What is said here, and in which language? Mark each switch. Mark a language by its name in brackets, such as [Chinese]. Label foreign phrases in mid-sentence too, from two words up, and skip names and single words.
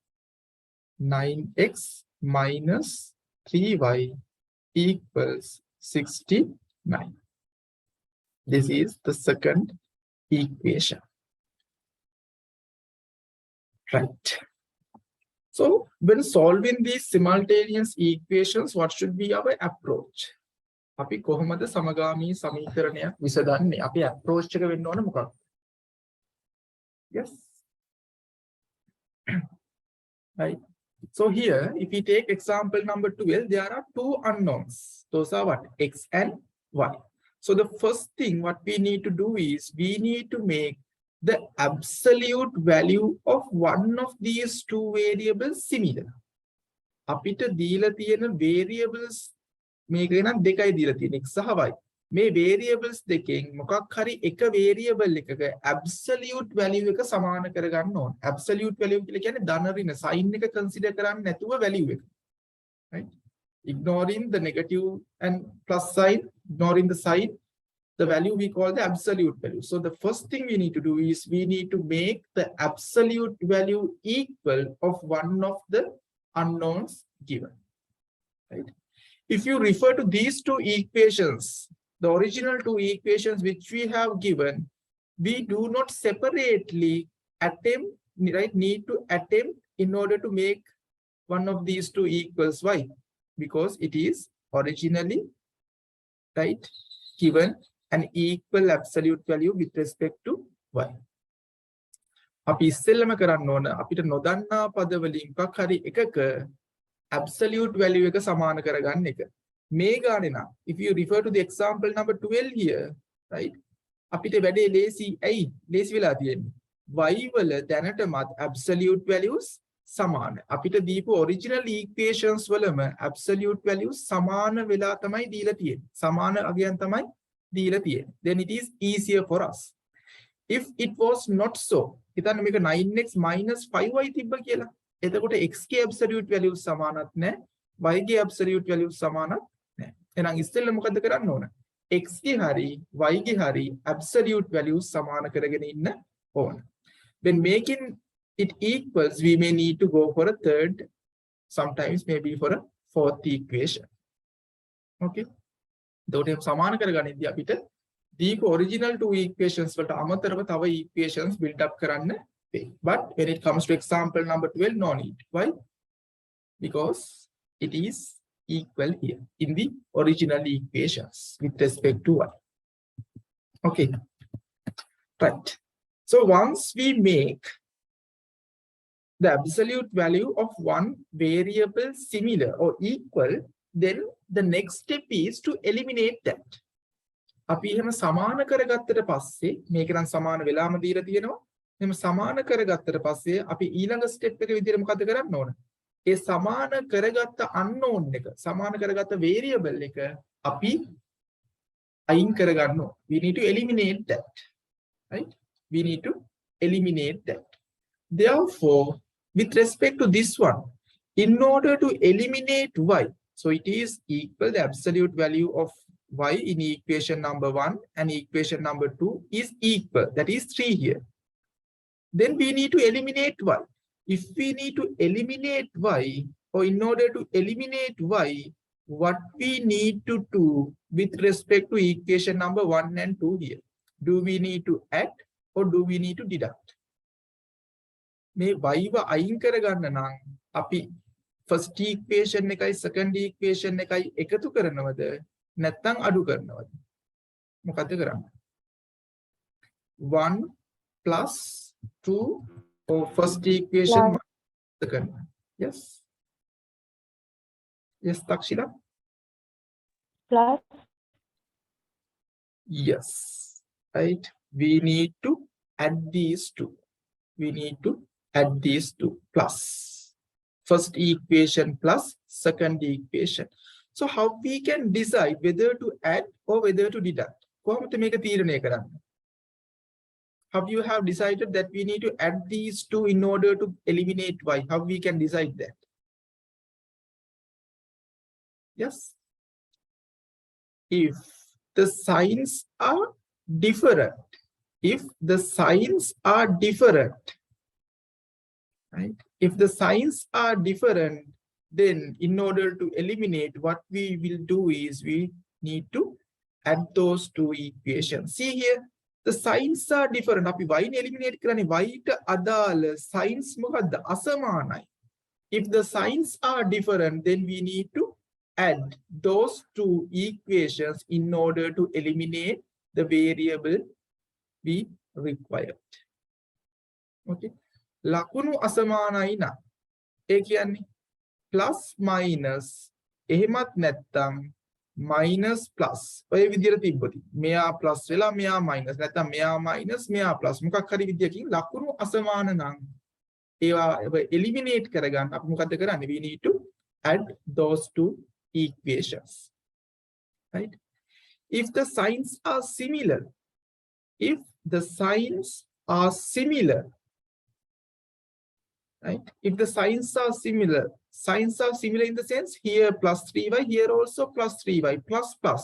[English] 9x minus 3y equals 69. This is the second equation. Right. So when solving these simultaneous equations, what should be our approach? [Sinhala] අපි කොහොමද සමගාමී සමීකරණයක් විසඳන්නේ? අපි approach එක වෙන්න ඕන මොකක්ද? [English] Yes. Right. So here, if we take example number 12, there are 2 unknowns. Those are what? X and Y. So the first thing what we need to do is we need to make the absolute value of one of these 2 variables similar. [Sinhala] අපිට දීලා තියෙන variables මේක නම් දෙකයි දීලා තියෙන x සහ y. මේ variables දෙකෙන් මොකක් හරි එක variable එකක [English] absolute value [Sinhala] එක සමාන කරගන්න ඕන. [English] Absolute value [Sinhala] කියලා කියන්නේ ධන ඍණ sign එක consider කරන්නේ නැතුව value එක. [English] Right? Ignoring the negative and plus sign, ignoring the sign, the value we call the absolute value. So the first thing we need to do is we need to make the absolute value equal of one of the unknowns given. Right? If you refer to these 2 equations, the original 2 equations which we have given, we do not separately attempt, right, need to attempt in order to make one of these 2 equals y, because it is originally, right, given an equal absolute value with respect to y. [Sinhala] අපි ඉස්සෙල්ලම කරන්න ඕන අපිට නොදන්නා පද වලින් එකක් හරි එකක [English] absolute value [Sinhala] එක සමාන කරගන්න එක. මේ ගානේ නම් [English] if you refer to the example number 12 here, right, [Sinhala] අපිට වැඩේ ලේසි. ඇයි ලේසි වෙලා තියෙන්නේ? y වල දැනටමත් [English] absolute values [Sinhala] සමාන. අපිට දීපු [English] original equations [Sinhala] වලම [English] absolute values [Sinhala] සමාන වෙලා තමයි දීලා තියෙන්නේ. සමාන අගයන් තමයි දීලා තියෙන්නේ. [English] Then it is easier for us. If it was not so, [Sinhala] හිතන්න මේක 9x minus 5y තිබ්බ කියලා. එතකොට x ගේ [English] absolute values [Sinhala] සමානත් නැහැ, y ගේ [English] absolute values [Sinhala] සමානත් නැහැ. එහෙනම් ඉස්සෙල්ලා මොකද කරන්න ඕන? x ගේ හරි y ගේ හරි [English] absolute values [Sinhala] සමාන කරගෙන ඉන්න ඕන. [English] When making it equals, we may need to go for a third, sometimes maybe for a fourth equation. [Sinhala] Okay. එතකොට සමාන කරගනිද්දී අපිට දීපු [English] original two equations [Sinhala] වලට අමතරව තව [English] equations build up [Sinhala] කරන්න වෙයි. [English] But when it comes to example number 12, no need. Why? Because it is equal here in the original equations with respect to y. Okay. Right. So once we make the absolute value of one variable similar or equal, then the next step is to eliminate that. [Sinhala] අපි එහෙම සමාන කරගත්තට පස්සේ මේක නම් සමාන වෙලාම දීලා තියෙනවා. එහෙම සමාන කරගත්තට පස්සේ අපි ඊළඟ ස්ටෙප් එක විදිහට මොකද කරන්න ඕන? ඒ සමාන කරගත්ත unknown එක, සමාන කරගත්ත variable එක අපි අයින් කරගන්න ඕන. [English] We need to eliminate that. Right? We need to eliminate that. Therefore, with respect to this one, in order to eliminate y, so it is equal, the absolute value of y in equation number 1 and equation number 2 is equal. That is 3 here. Then we need to eliminate y. If we need to eliminate y, or in order to eliminate y, what we need to do with respect to equation number 1 and 2 here? Do we need to add or do we need to deduct? [Sinhala] මේ y ව අයින් කරගන්න නම් අපි [English] first equation [Sinhala] එකයි [English] second equation [Sinhala] එකයි එකතු කරනවද නැත්නම් අඩු කරනවද? මොකද කරන්නේ? [English] 1 plus 2 or first equation second one. Yes. Yes, Takshila? Plus. Yes. Right. We need to add these two. We need to add these two plus first equation plus second equation. So how we can decide whether to add or whether to deduct? [Sinhala] කොහොමද මේක තීරණය කරන්නේ? [English] How you have decided that we need to add these two in order to eliminate y? How we can decide that? Yes. If the signs are different, if the signs are different, right? If the signs are different, then in order to eliminate, what we will do is we need to add those two equations. See here, the signs are different. [Sinhala] අපි y නේ eliminate කරන්නේ, y ට අදාළ signs මොකද්ද? අසමානයි. [English] If the signs are different, then we need to add those two equations in order to eliminate the variable we required. [Sinhala] Okay. ලකුණු අසමානයි නම් ඒ කියන්නේ [English] plus minus [Sinhala] එහෙමත් නැත්නම් [English] minus plus [Sinhala] ඔය විදිහට තිබ්බොත් මෙයා plus වෙලා මෙයා minus නැත්නම් මෙයා minus මෙයා plus මොකක් හරි විදියකින් ලකුණු අසමාන නම් ඒවා eliminate කරගන්න අපි මොකද කරන්නේ? [English] We need to add those two equations. Right? If the signs are similar, if the signs are similar, right? If the signs are similar in the sense here plus 3y, here also plus 3y, plus plus.